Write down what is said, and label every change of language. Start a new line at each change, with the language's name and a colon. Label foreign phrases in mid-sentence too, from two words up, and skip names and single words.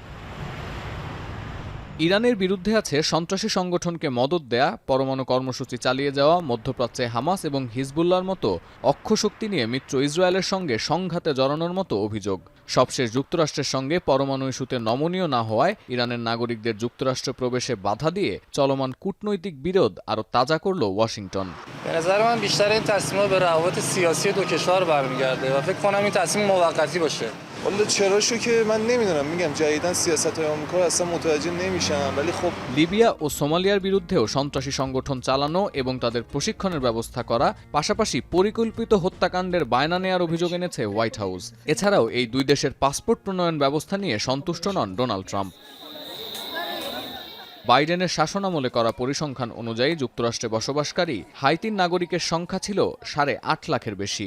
Bangla: ইরানের বিরুদ্ধে আছে সন্ত্রাসী সংগঠনকে মদদ দেয়া, পরমাণু কর্মসূচি চালিয়ে যাওয়া, মধ্যপ্রাচ্যে হামাস এবং হিজবুল্লাহর মতো অক্ষশক্তি নিয়ে মিত্র ইসরায়েলের সঙ্গে সংঘাতে জড়ানোর মতো অভিযোগ। সবশেষ যুক্তরাষ্ট্রের সঙ্গে পরমাণু ইস্যুতে নমনীয় না হওয়ায় ইরানের নাগরিকদের যুক্তরাষ্ট্রে প্রবেশে বাধা দিয়ে চলমান কূটনৈতিক বিরোধ আরও তাজা করল ওয়াশিংটন।
Persian: والا چراشو که من نمیدونم، میگم جدیدن سیاست‌های آمریکا رو اصلا متوجه نمیشم، ولی خب
Bangla: লিবিয়া ও সোমালিয়ার বিরুদ্ধেও সন্ত্রাসী সংগঠন চালানো এবং তাদের প্রশিক্ষণের ব্যবস্থা করা, পাশাপাশি পরিকল্পিত হত্যাকাণ্ডের বায়না নেয়ার অভিযোগ এনেছে হোয়াইট হাউস। এছাড়াও এই দুই দেশের পাসপোর্ট প্রণয়ন ব্যবস্থা নিয়ে সন্তুষ্ট নন ডোনাল্ড ট্রাম্প। বাইডেনের শাসনামলে করা পরিসংখ্যান অনুযায়ী যুক্তরাষ্ট্রে বসবাসকারী হাইতির নাগরিকের সংখ্যা ছিল ৮.৫ লাখের বেশি।